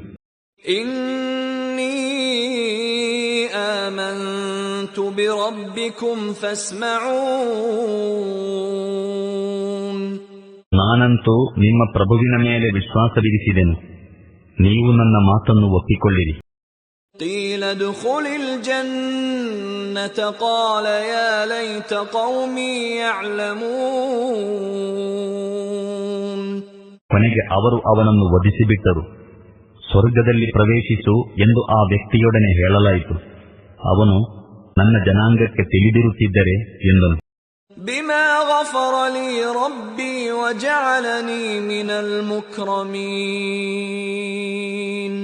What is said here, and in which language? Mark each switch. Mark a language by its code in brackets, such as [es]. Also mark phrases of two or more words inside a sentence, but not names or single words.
[ar] إني آمنت بربكم فاسمعون. [kn] ನಾನಂತೂ ನಿಮ್ಮ ಪ್ರಭುವಿನ ಮೇಲೆ ವಿಶ್ವಾಸವಿರಿಸಿದೆನು, ನೀವು ನನ್ನ ಮಾತನ್ನು ಒಪ್ಪಿಕೊಳ್ಳಿರಿ. [ar] قيل ادخل الجنة قال يا ليت قومي يعلمون. [kn] ಕೊನೆಗೆ ಅವರು ಅವನನ್ನು ವಧಿಸಿಬಿಟ್ಟರು. ಸ್ವರ್ಗದಲ್ಲಿ ಪ್ರವೇಶಿಸು ಎಂದು ಆ ವ್ಯಕ್ತಿಯೊಡನೆ ಹೇಳಲಾಯಿತು. ಅವನು, ನನ್ನ ಜನಾಂಗಕ್ಕೆ ತಿಳಿದಿರುತ್ತಿದ್ದರೆ ಎಂದನು. [ar] بما غفر لي ربي وجعلني من المكرمين.